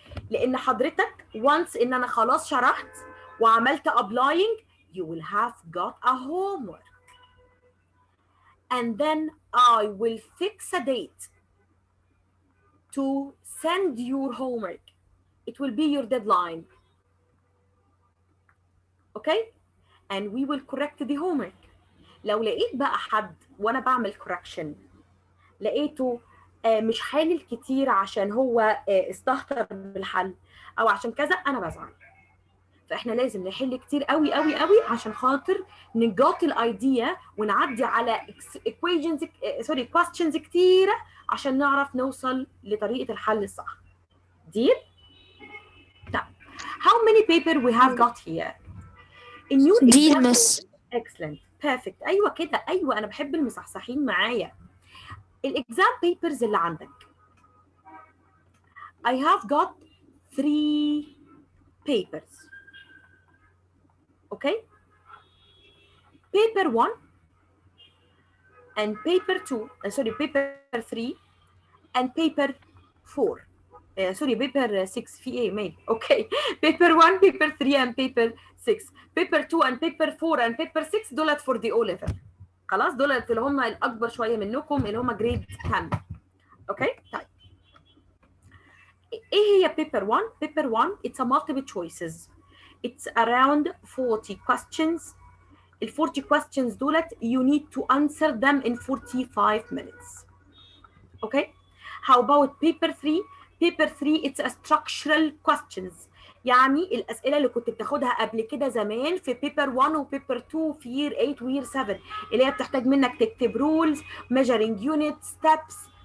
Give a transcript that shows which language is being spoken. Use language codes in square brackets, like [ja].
[ar] لأن حضرتك once إن أنا خلاص شرحت وعملت applying, [en] you will have got a homework. And then I will fix a date to send your homework. It will be your deadline. Okay? And we will correct the homework. [ar] لو لقيت بقى حد وانا بعمل correction لقيته مش حالل كتير عشان هو استهتر بالحل او عشان كذا انا بزعل. فاحنا لازم نحل كتير قوي قوي قوي عشان خاطر نجات الايديا ونعدي على [en] equations questions [ar] كتيره عشان نعرف نوصل لطريقه الحل الصح. ديل؟ طب [en] how many paper we have got here in your Deal, exam. Miss. excellent perfect. [ar] ايوه كده، ايوه انا بحب المصحصحين معايا. [en] الاكزام papers اللي عندك I have got 3 papers. Okay, paper 1 and paper 2 paper 3 and paper 4. Sorry, paper 6 [ar] في ايه مالي. [en] Okay. paper 1 paper 3 and paper 6. paper 2 and paper 4 and paper 6 دولت for the O level. [ar] خلاص دولت اللي هم الاكبر شويه منكم اللي هم جريد 10. اوكي طيب ايه هي [en] paper 1؟ paper 1 it's a multiple choices. It's around 40 questions. ال 40 questions دولت you need to answer them in 45 minutes. Okay? How about paper 3? paper 3 it's a structural questions. [ar] يعني الأسئلة اللي كنت بتاخدها قبل كده زمان في paper 1 و paper 2 في year 8 و year 7 اللي هي بتحتاج منك تكتب [en] rules, measuring units, steps.